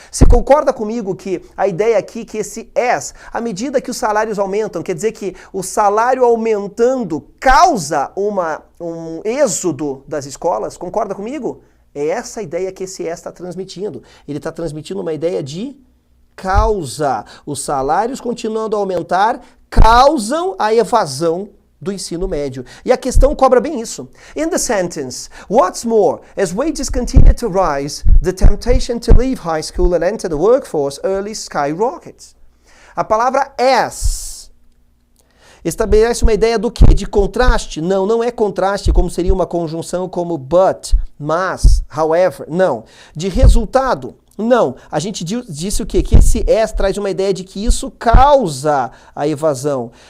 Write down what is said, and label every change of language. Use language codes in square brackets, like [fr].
[pt] Você concorda comigo que a ideia aqui que esse as, à medida que os salários aumentam, quer dizer que o salário aumentando causa um êxodo das escolas? Concorda comigo? É essa a ideia que esse as está transmitindo. Ele está transmitindo uma ideia de causa. Os salários continuando a aumentar causam a evasão do ensino médio. E a questão cobra bem isso. [en] In the sentence, what's more, as wages continue to rise, the temptation to leave high school and enter the workforce early skyrockets. [pt] A palavra as estabelece uma ideia do quê? De contraste? Não, não é contraste como seria uma conjunção como but, mas, however, não. De resultado. Não, a gente disse o quê? Que esse S traz uma ideia de que isso causa a evasão.